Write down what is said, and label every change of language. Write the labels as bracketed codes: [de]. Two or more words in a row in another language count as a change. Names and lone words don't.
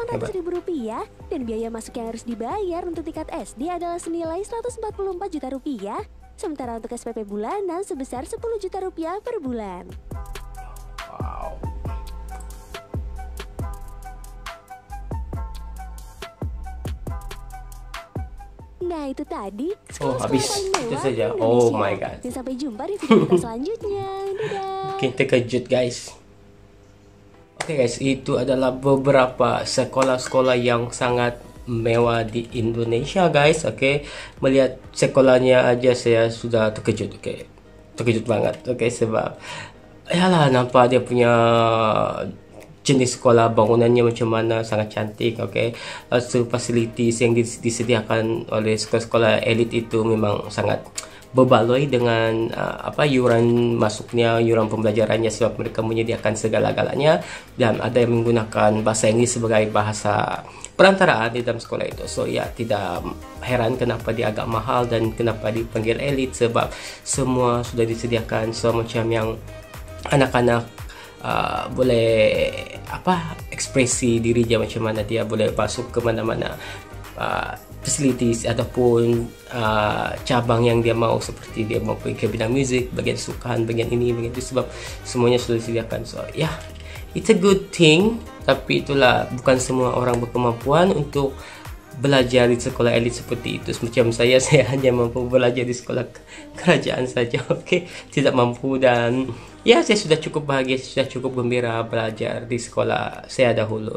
[id] Rupiah, dan biaya masuk yang harus dibayar untuk tingkat SD adalah senilai 144 juta rupiah, sementara untuk SPP bulanan sebesar 10 juta rupiah per bulan. Wow. Nah itu tadi habis itu saja. [en] Oh my god. [id] Dan sampai jumpa di video kita selanjutnya. Dadah. [ms] Makin terkejut guys. Oke guys, itu adalah beberapa sekolah-sekolah yang sangat mewah di Indonesia guys. Oke, melihat sekolahnya aja saya sudah terkejut. Oke, terkejut banget. Oke, sebab yalah nampak dia punya jenis sekolah, bangunannya macam mana, sangat cantik. Oke, fasilitas yang disediakan oleh sekolah-sekolah elit itu memang sangat berbaloi dengan iuran masuknya, iuran pembelajarannya, sebab mereka menyediakan segala-galanya dan ada yang menggunakan bahasa Inggris sebagai bahasa perantaraan di dalam sekolah itu. So ya, tidak heran kenapa dia agak mahal dan kenapa dipanggil elit, sebab semua sudah disediakan. So macam yang anak-anak boleh ekspresi diri dia macam mana, dia boleh masuk ke mana-mana facilities ataupun cabang yang dia mau, seperti dia mau pergi ke bidang musik, bagian sukan, bagian ini, bagian itu, sebab semuanya sudah disediakan. [en] So yeah, it's a good thing, [ms] tapi itulah bukan semua orang berkemampuan untuk belajar di sekolah elit seperti itu. Macam saya hanya mampu belajar di sekolah kerajaan saja. Oke, tidak mampu, dan ya saya sudah cukup bahagia, sudah cukup gembira belajar di sekolah saya dahulu.